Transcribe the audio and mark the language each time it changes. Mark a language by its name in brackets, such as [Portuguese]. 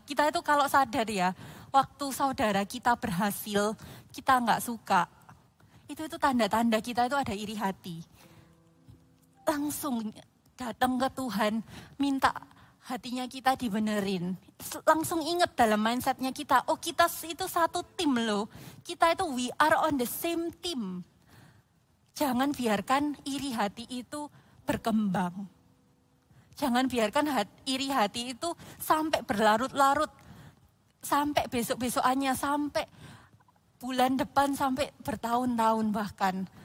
[Indonesian] Kita itu kalau sadar ya, waktu saudara kita berhasil, kita nggak suka. Itu tanda-tanda kita itu ada iri hati. Langsung datang ke Tuhan, minta hatinya kita dibenerin. Langsung ingat dalam mindsetnya kita, oh kita itu satu tim loh. Kita itu [English] we are on the same team. [Indonesian] Jangan biarkan iri hati itu berkembang. Jangan biarkan iri hati itu sampai berlarut-larut. Sampai besok-besokannya, sampai bulan depan, sampai bertahun-tahun bahkan.